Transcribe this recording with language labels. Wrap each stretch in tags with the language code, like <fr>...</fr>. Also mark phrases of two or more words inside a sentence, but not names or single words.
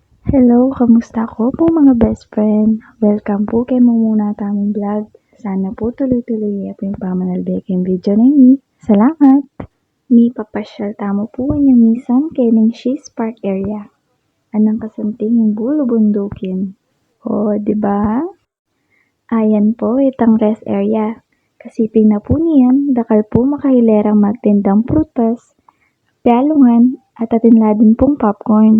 <pam>Hello, kamusta ko po mga best friend? Welcome po kay muna tamong vlog. Sana po tuloy-tuloy po yung pamanalbeking video na ini. Salamat! Mi papasyal tamo po yung misan kening She's Park area. Anang kasanting yung bulo bundukin. O, di ba? Ayan po itang rest area. Kasiping na po niyan, dakal po makahilerang magtindang prutas, pialungan, at atinladin pong popcorn.</pam>